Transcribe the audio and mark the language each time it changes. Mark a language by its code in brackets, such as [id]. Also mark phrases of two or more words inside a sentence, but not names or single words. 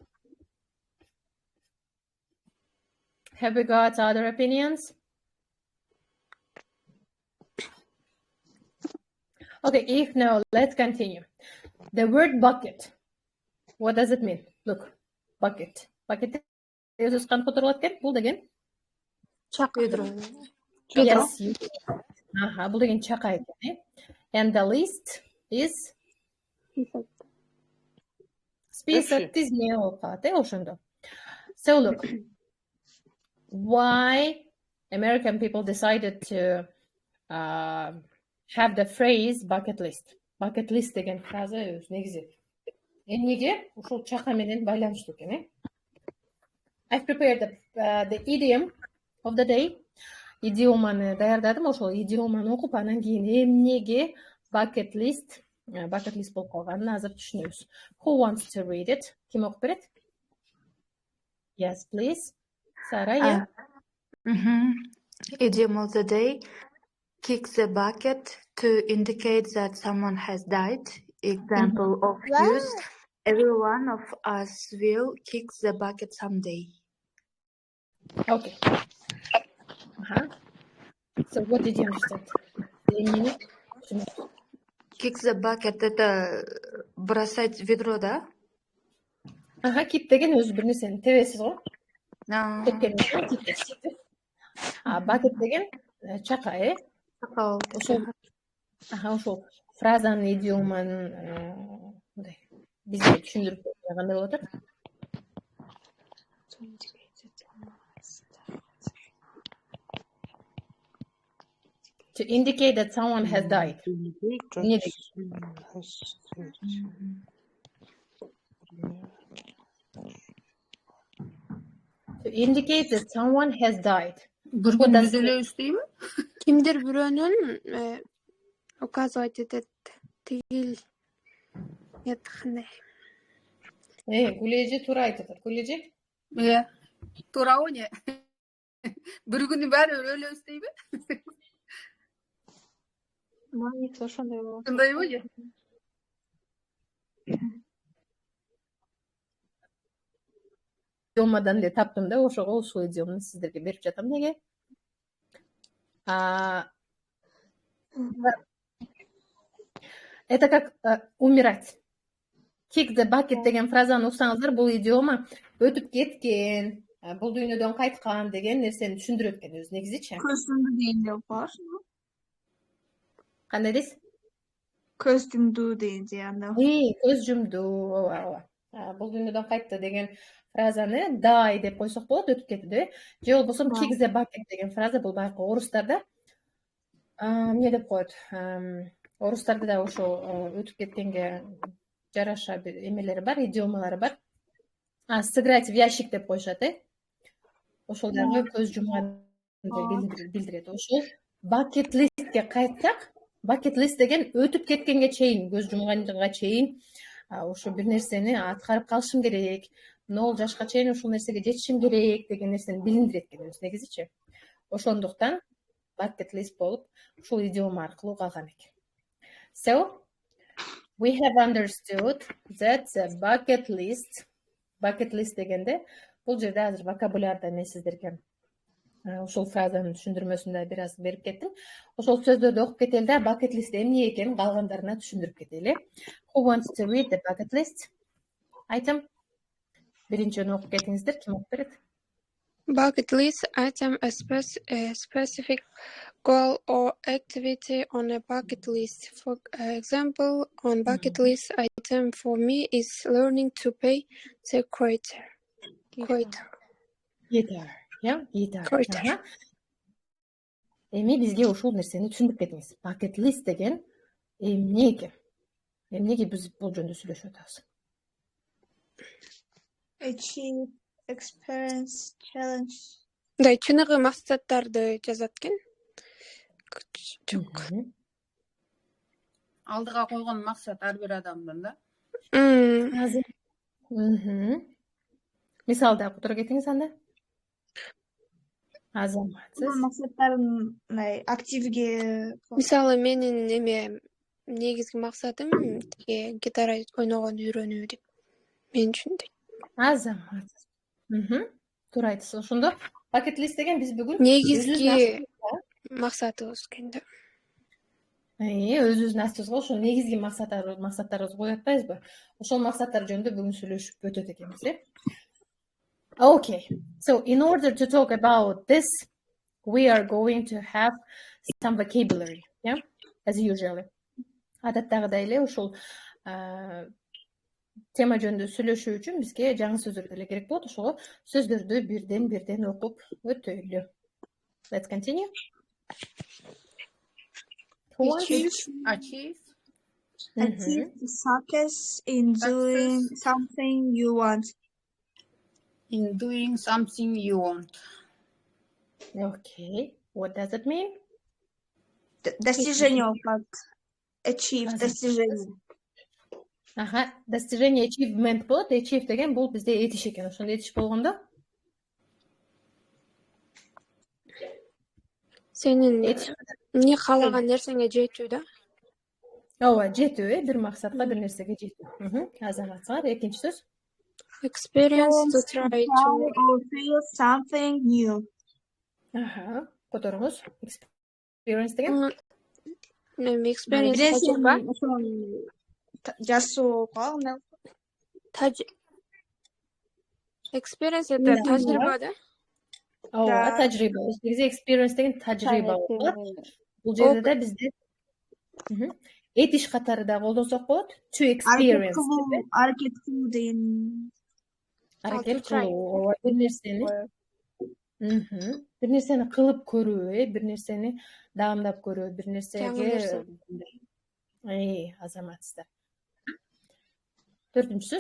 [en] Have we got other opinions? Okay, if no, let's continue. The word bucket, what does it mean? Look, bucket. Bucket is [ky] бул деген? Yes. Бул деген чака экен. [en] And the list is [ky] список тизме болуп калат, ошондо. [en] So look, why American people decided to have the phrase bucket list. Bucket list [ky] деген фраза өз негизи. Эмнеге ушул чака менен байланыштуу экен, [en] I've prepared the idiom of the day. [ky] Идиоманы даярдадым, ошол идиоманы окуп, анан кийин эмнеге [en] bucket list [ky] болуп калганын азыр түшүнөбүз. [en] Who wants to read it? [ky] Ким окуп берет? [en] Yes, please. Sara, yeah. Idiom of the day: kick the bucket to indicate that someone has died. Example of use: every one of us will kick the bucket someday. Okay. So what did you understand? Kick the bucket — [ru] это бросать ведро, да? [ky] Кип деген өзү бир нерсени тебесиз го. Bucket деген чака, ошол фразанын идиомун мындай бизге түшүндүрүп кандай болуп атат? [en] To indicate that someone has died. To indicate that someone has died. [ky] Кимдир бирөөнүн указывать этет, тигил кандай. Гулежи туура айтып атат. Гулежи? Туурабы не? Бир күнү баары өлөбүз дейби? Маниса ошондой болот. Ошондойбу же? Идиомадан эле таптым да, ошого ушул идиомду сиздерге берип жатам. Неге? [ru] Это как умирать. [en] Kick the bucket [ky] деген фразаны уксаңыздар, бул идиома өтүп кеткен, бул дүйнөдөн кайткан деген нерсени түшүндүрөт экен өзү негизичи. Көз жумду дегенде болушпу? Кандай дейсиз? Көз жумду дегенде анда. Көз жумду, ооба. Бул дүйнөдөн кайтты деген фразаны die деп койсок болот, өтүп кетти деп. Же болбосо [en] kick the bucket [ky] деген фраза бул байкы орустарда эмне деп коет? Орустарда да ошо өтүп кеткенге жараша бир эмелери бар, идиомалары бар. [ru] Сыграть в ящик [ky] деп коюшат, ошол дагы көз жумганды билдирет. Ошол [en] bucket listке [ky] кайтсак, [en] bucket list [ky] деген өтүп кеткенге чейин, көз жумганга чейин ошо бир нерсени аткарып калышым керек, нол жашка чейин ушул нерсеге жетишим керек деген нерсени билиндирет экенбиз негизичи. Ошондуктан [en] bucket list [ky] болуп ушул идиома аркылуу калган экен. [en] So we have understood that the bucket list [ky] дегенде бул жерде азыр вокабулярда мен сиздерге ошол фразанын түшүндүрмөсүндө бир аз берип кеттим. Ошол сөздөрдү окуп кетели да, [en] bucket list [ky] эмне экенин калгандарына түшүндүрүп кетели. [en] Who wants to read the bucket list? Item. [ky] Биринчини окуп кетиңиздер, ким окуп берет? [en] Bucket list item a specific goal or activity on a bucket list. For example, on bucket list item for me is learning to play the guitar. [ky] Эми бизге ушул нерсени түшүндүрүп кетиңиз. [en] Bucket list [ky] деген эмне экен? Эмнеге биз бул жөнүндө сүйлөшүп атабыз? [en] Achieve, experience, challenge. [ky] Да, чыныгы максаттарды жазат экен. Алдыга койгон максат ар бир адамдын да. Мисалда которо кетиңиз анда. Азаматсыз. Максаттарым активге. Мисалы менин негизги максатым гитара ойногонду үйрөнүү деп мен үчүн. Азаматсыз. Туура айтасыз. Ошондо [en] bucket list [ky] деген биз бүгүн негизги максатыбыз экен да. Өзүбүздүн астыбызга ошол негизги максаттарыбызды коюп атпайбызбы? Ошол максаттар жөнүндө бүгүн сүйлөшүп өтөт экенбиз, [en] Okay, so in order to talk about this, we are going to have some vocabulary, as usually. [ky] Адаттагыдай эле ошол тема жөнүндө сүйлөшүү үчүн бизге жаңы сөздөр деле керек болот. Ошого сөздөрдү бирден окуп өтөлү. [en] Let's continue. Achieve success in doing something you want. In doing something you want. Okay, what does it mean? [ru] Достижение опыт. Achieve, достижение. [ky] Достижение achievement болот. Achieve деген бул бизде этиш экен. Ошондо этиш болгондо сенин эмне каалаган нерсеңе жетүү да. Ооба, жетүү, бир максатка, бир нерсеге жетүү. Азаматсыңар, экинчи сөз. [en] Experience to try or feel something new. [ky] Которуңуз. Experience деген? Experience тажрыйба. Жасоого. Experience это тажрыйба да? Ооба, тажрыйба. Бизде experience деген тажрыйба болот. Бул жерде да бизде этиш катары да колдонсок болот. [en] To experience. [ky] Аракет кылуу деген. Аракет кылуу, бир нерсени кылып көрүү, бир нерсени даамдап көрүү, бир нерсеге азаматсыздар. Төртүнчү сөз.